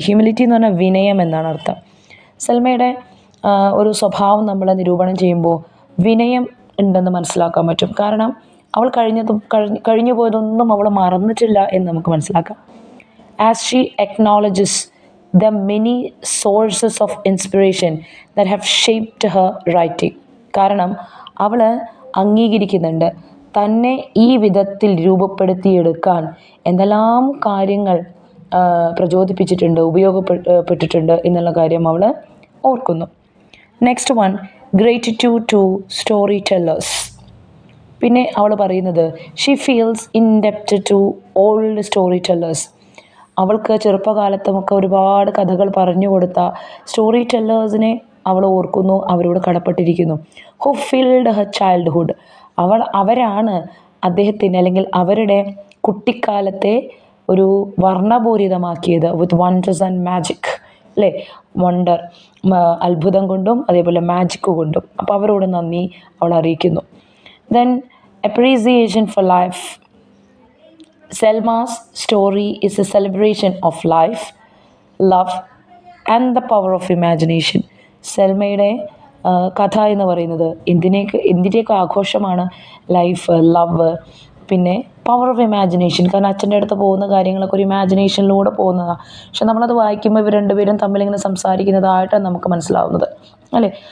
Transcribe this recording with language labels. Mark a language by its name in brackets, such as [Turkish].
[Malayalam] Humility എന്ന് പറഞ്ഞാൽ വിനയം എന്നാണ് അർത്ഥം. സെൽമയുടെ ഒരു സ്വഭാവം നമ്മൾ നിരൂപണം ചെയ്യുമ്പോൾ വിനയം ഉണ്ടെന്ന് മനസ്സിലാക്കാൻ പറ്റും. കാരണം അവൾ കഴിഞ്ഞു പോയതൊന്നും അവൾ മറന്നിട്ടില്ല എന്ന് നമുക്ക് മനസ്സിലാക്കാം. [English] As she acknowledges the many sources of inspiration that have shaped her writing. [Malayalam] കാരണം അവൾ അംഗീകരിക്കുന്നുണ്ട് തന്നെ ഈ വിധത്തിൽ രൂപപ്പെടുത്തിയെടുക്കാൻ എന്തെല്ലാം കാര്യങ്ങൾ പ്രചോദിപ്പിച്ചിട്ടുണ്ട്, ഉപയോഗപ്പെട്ടിട്ടുണ്ട് എന്നുള്ള കാര്യം അവൾ ഓർക്കുന്നു. [English] Next one, gratitude to storytellers. [Malayalam] പിന്നെ അവൾ പറയുന്നത് [English] She feels indebted to old storytellers. [Malayalam] അവൾക്ക് ചെറുപ്പകാലത്തുമൊക്കെ ഒരുപാട് കഥകൾ പറഞ്ഞു കൊടുത്ത സ്റ്റോറി ടെല്ലേഴ്സിനെ അവൾ ഓർക്കുന്നു, അവരോട് കടപ്പെട്ടിരിക്കുന്നു. [English] Who filled her childhood. [Malayalam] അവരാണ് അദ്ദേഹത്തിന് അല്ലെങ്കിൽ അവരുടെ കുട്ടിക്കാലത്തെ ഒരു വർണ്ണപൂരിതമാക്കിയത് [English] with wonders and magic, [Malayalam] അല്ലേ? വണ്ടർ, അത്ഭുതം കൊണ്ടും അതേപോലെ മാജിക് കൊണ്ടും. അപ്പോൾ അവരോട് നന്ദി അവൾ അറിയിക്കുന്നു. [English] Then appreciation for life. Selma's story is a celebration of life, love and the power of imagination. [Malayalam] സെൽമയുടെ കഥ എന്ന് പറയുന്നത് എന്തിൻ്റെയൊക്കെ ആഘോഷമാണ്? [English] Life, love, പിന്നെ power of imagination. [Malayalam] കാരണം അച്ഛൻ്റെ അടുത്ത് പോകുന്ന കാര്യങ്ങളൊക്കെ ഒരു ഇമാജിനേഷനിലൂടെ പോകുന്നതാണ്. പക്ഷെ നമ്മളത് വായിക്കുമ്പോൾ ഇവർ രണ്ടുപേരും തമ്മിലിങ്ങനെ സംസാരിക്കുന്നതായിട്ടാണ് നമുക്ക് മനസ്സിലാവുന്നത്, അല്ലേ?